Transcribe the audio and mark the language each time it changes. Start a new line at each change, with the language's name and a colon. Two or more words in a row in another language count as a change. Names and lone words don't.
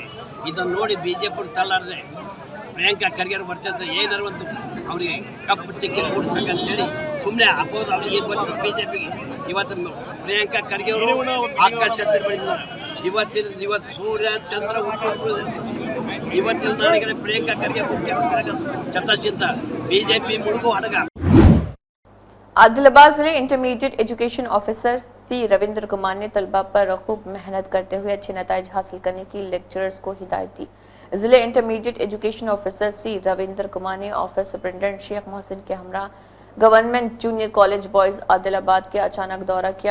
Kannada: ಇದನ್ನು ನೋಡಿ BJP ತಳ್ಳಾರದೆ ಪ್ರಿಯಾಂಕಾ ಖರ್ಗೆ ವರ್ಚಸ್ಸ ಏನಾರು ಒಂದು ಅವರಿಗೆ ಕಪ್ಪು ಚಿಕ್ಕಿ ಕೊಡ್ಬೇಕಂತೇಳಿ ಸುಮ್ಮನೆ ಅಪೋಸ್ ಅವ್ರಿಗೆ ಗೊತ್ತು BJPಗೆ. ಇವತ್ತು ಪ್ರಿಯಾಂಕಾ ಖರ್ಗೆ ಅವರು ಆಕಾಶ ಛತ್ರ ಬೆಳೆದಿದ್ದಾರೆ. ಇವತ್ತಿನ ದಿವಸ ಸೂರ್ಯ ಚಂದ್ರ ಹುಟ್ಟು ಇವತ್ತಿನ ನಾಡಿಗೆ ಪ್ರಿಯಾಂಕಾ ಖರ್ಗೆ ಮುಖ್ಯಮಂತ್ರಿ ಶತಸಿದ್ಧ ಬಿಜೆಪಿ ಮುಳುಗು ಹಡಗ.
Urdu: عادل آباد ضلع
English: intermediate education officer
Urdu: سی رویندر کمار نے طلبہ پر خوب محنت کرتے ہوئے اچھے نتائج حاصل کرنے کی لیکچررز کو ہدایت دی. जिले
English: intermediate education officer
Urdu: سی رویندر کمار نے
English: office superintendent
Urdu: شیخ محسن کے ہمراہ گورنمنٹ جونیئر کالج بوائز عادل آباد کے اچانک دورہ کیا.